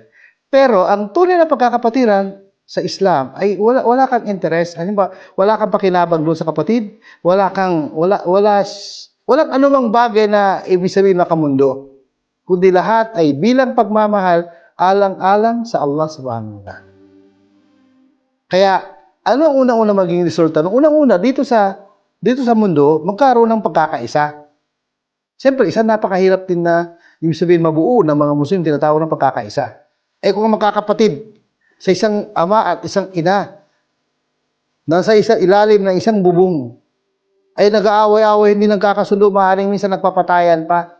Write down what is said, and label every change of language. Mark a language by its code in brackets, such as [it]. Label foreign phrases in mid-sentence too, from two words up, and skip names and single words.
[tl] Pero ang tunay na pagkakapatiran sa Islam ay wala kang interest. Halimbawa, wala kang pakinabang doon sa kapatid, walang anumang bagay na ibig sabihin na kamundo. Kundi lahat ay bilang pagmamahal alang-alang sa Allah [ar] سبحانه وتعالى. [tl] Kaya, ano ang unang-una maging resulta? Unang-una, dito sa mundo, magkaroon ng pagkakaisa. Siyempre, isa napakahirap din na ibig sabihin mabuo ng mga Muslim, tinatawag ng pagkakaisa. Kung magkakapatid sa isang ama at isang ina, nasa isang ilalim ng isang bubong, ay nag-aaway-aaway, hindi nagkakasundo, maaaring minsan nagpapatayan pa.